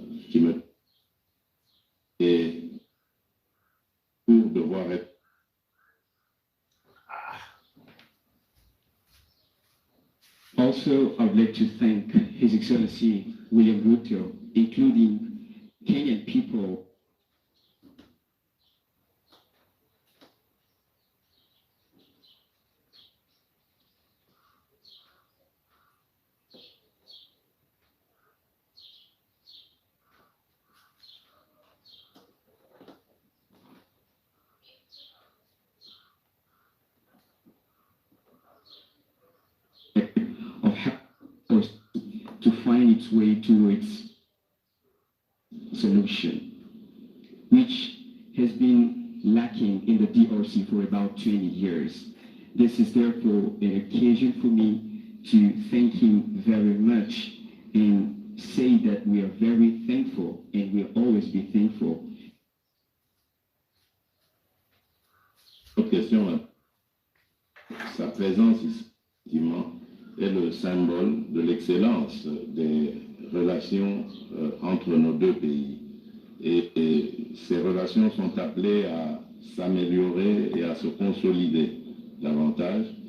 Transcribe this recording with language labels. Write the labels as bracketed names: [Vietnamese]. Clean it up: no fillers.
[English] Qui me et pour devoir être Also, I would like to thank His Excellency William Ruto, including Kenyan people to find its way towards solution, which has been lacking in the DRC for about 20 years. This is therefore an occasion for me to thank him very much and say that we are very thankful and we'll always be thankful. [French] Autre question, sa présence ici, effectivement, est le symbole de l'excellence des relations entre nos deux pays. Et ces relations sont appelées à s'améliorer et à se consolider davantage.